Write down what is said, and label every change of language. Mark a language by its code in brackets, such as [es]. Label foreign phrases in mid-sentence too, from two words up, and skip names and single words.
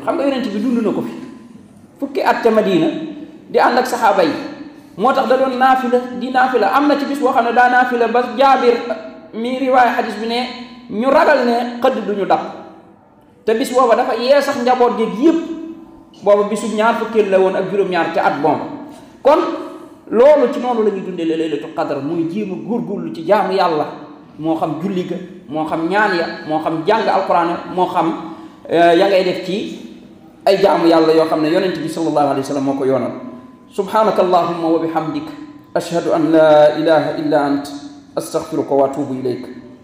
[wo] xam nga yonent bi dund na ko fi fukki at ca Madina di ànd ak saxaaba yi, moo tax da doon naafila am na ci bis boo xam ne daa naafila ba Jaabir mi riwaaya xadis bi ne ñu ragal ne xëdd duñu dab, te bis booba dafa yee sax njaboot géeg yëpp, booba bisu ñaar fukkeel la woon ak juróom-ñaar ca at bomba. kon loolu ci noonu la ñuy dundee [ar] ليلة القدر [wo] muy jéem a góorgóorlu ci jaamu yàlla, moo xam julli ga, moo xam ñaan ya, moo xam jàng alquran, moo xam ya ngay def ci ay jaamu yàlla yoo xam ne yonent bi [ar] صلى الله عليه وسلم [wo] moo ko yoonal. [ar] سبحانك اللهم وبحمدك أشهد أن لا إله إلا أنت أستغفرك وأتوب إليك.